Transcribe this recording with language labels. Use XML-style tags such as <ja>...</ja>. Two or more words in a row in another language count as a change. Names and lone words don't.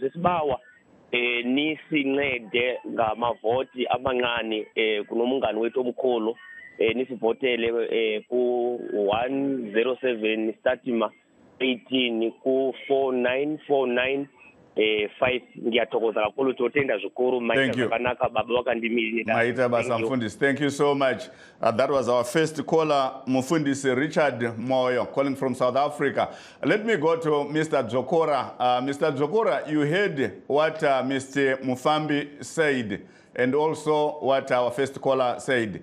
<nd>Sesibawa nisincede ngamavoti amancane kunomungane wethu omkhulu, nisivotele ku 107 Statima 18 ku 4949 5. Ngiyathokoza kakhulu</nd> <sn>totenda zvikuru makanaka baba vakandimira. Maita basa mfundisi.</sn> <en>Thank you so much. That was our first caller, Mufundisi Richard Moyo, calling from South Africa. Let me go to Mr. Dzokora. Mr. Dzokora, you heard what Mr. Mufambi said and also what our first caller said.</en>